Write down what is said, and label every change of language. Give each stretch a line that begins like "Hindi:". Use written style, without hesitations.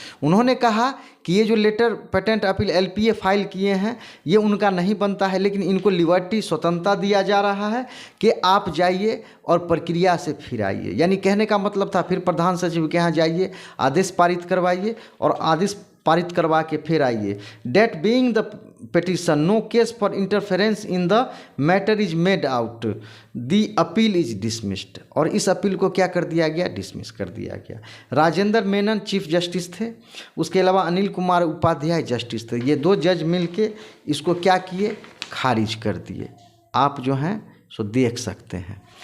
Hindi: उन्होंने कहा कि ये जो letter patent appeal LPA file किए हैं ये उनका नहीं बनता है, लेकिन इनको लिबर्टी स्वतंत्रता दिया जा रहा है कि आप जाइए और प्रक्रिया से फिर आइए। यानी कहने का मतलब था फिर प्रधान सचिव के यहाँ जाइए, आदेश पारित करवाइए और आदेश पारित करवा के फिर आइए।
English: That being the petition no case for interference in the matter is made out, the appeal is dismissed।
Hindi: और इस अपील को क्या कर दिया गया? डिसमिस कर दिया गया। राजेंद्र मेनन चीफ जस्टिस थे, उसके अलावा अनिल कुमार उपाध्याय जस्टिस थे। ये 2 जज मिलके इसको क्या किए? खारिज कर दिए। आप जो हैं सो देख सकते हैं।